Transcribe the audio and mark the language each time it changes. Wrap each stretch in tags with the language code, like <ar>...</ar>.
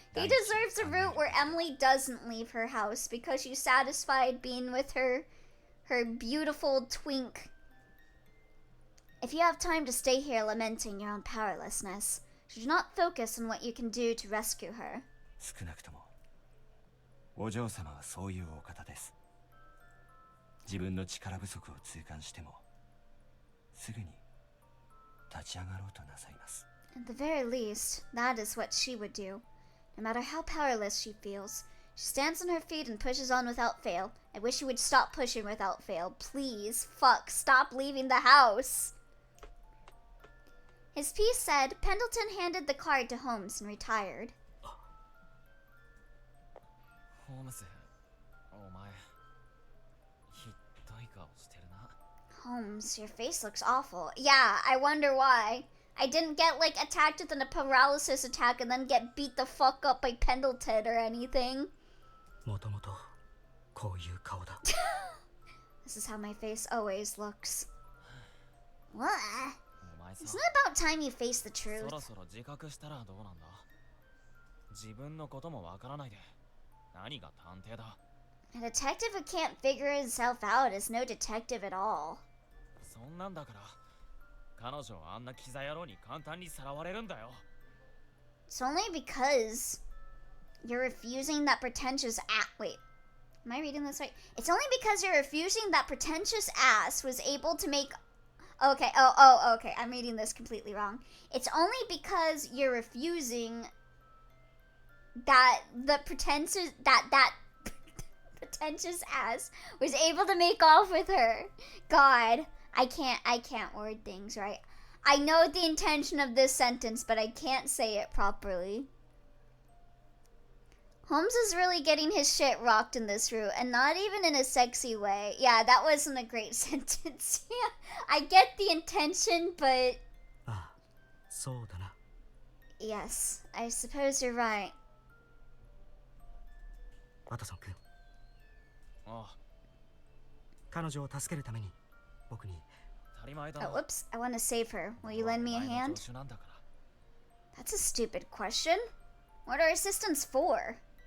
<en>He deserves a route where Emily doesn't leave her house because she's satisfied being with her beautiful twink. If you have time to stay here lamenting your own powerlessness, should you not focus on what you can do to rescue her?</en> <ja>少なくともお嬢様はそういうお方です。自分の力不足を痛感してもすぐに立ち上がろうとなさいます。</ja> <en>At the very least, that is what she would do. No matter how powerless she feels, she stands on her feet and pushes on without fail. I wish you would stop pushing without fail. Please, fuck, stop leaving the house. His piece said, Pendleton handed the card to Holmes and retired.</en> <ja>ホームズ、お前ひどい顔してるな。</ja> <en>Holmes, your face looks awful. Yeah, I wonder why. I didn't get, like, attacked with a paralysis attack and then get beat the fuck up by Pendleton or anything.</en> <ja>もともとこういう顔だ。</ja> <en>This is how my face always looks. What?</en> <ja>お前さ、</ja> <en>It's not about time you face the truth.</en> <ja>そろそろ自覚したらどうなんだ。自分のこともわからないで何が探偵だ。</ja> <en>A detective who can't figure himself out is no detective at all.</en> <ja>そんなんだから彼女はあんなキザ野郎に簡単にさらわれるんだよ。</ja> <en>It's only because you're refusing that pretentious wait, am I reading this right? It's only because you're refusing that pretentious ass was able to make... Okay, okay, I'm reading this completely wrong. It's only because you're refusing that the pretentious... that pretentious ass was able to make off with her. God, I can't word things right. I know the intention of this sentence, but I can't say it properly. Holmes is really getting his shit rocked in this route, and not even in a sexy way. Yeah, that wasn't a great sentence. Yeah, I get the intention, but...</en> <ja>ああ、そうだな。</ja> <en>Yes, I suppose you're right.</en> <ja>ワトソン君。ああ。彼女を助けるために僕に。</ja> <en>Oh, whoops, I want to save her. Will you lend me a hand? That's a stupid question. What are assistants for?</en>